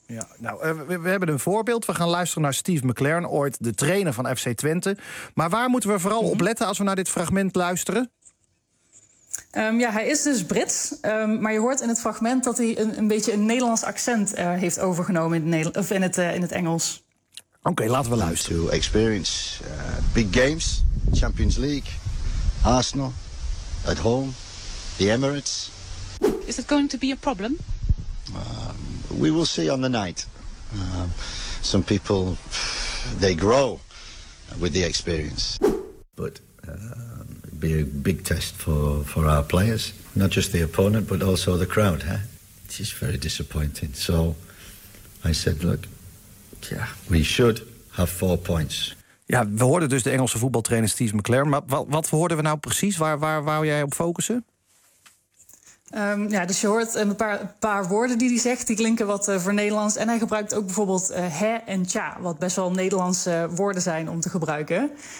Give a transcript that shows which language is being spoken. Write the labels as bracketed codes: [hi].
[nl] Ja, nou, we hebben een voorbeeld. We gaan luisteren naar Steve McLaren, ooit de trainer van FC Twente. Maar waar moeten we vooral op letten als we naar dit fragment luisteren? Ja, hij is dus Brits, maar je hoort in het fragment dat hij een beetje een Nederlands accent heeft overgenomen in het Engels. Oké, laten we luisteren. [en] To experience big games, Champions League, Arsenal, at home, the Emirates. Is it going to be a problem? We will see on the night. Some people, they grow with the experience. But... be a big test for our players, not just the opponent but also the crowd, huh? It's just very disappointing. So I said, look, yeah, we should have 4 points. [nl] Ja, we hoorden dus de Engelse voetbaltrainer Steve McClaren. Maar wat hoorden we nou precies? Waar wou jij op focussen? Ja, dus je hoort een paar woorden die hij zegt, die klinken wat voor Nederlands. En hij gebruikt ook bijvoorbeeld hè en tja, wat best wel Nederlandse woorden zijn om te gebruiken.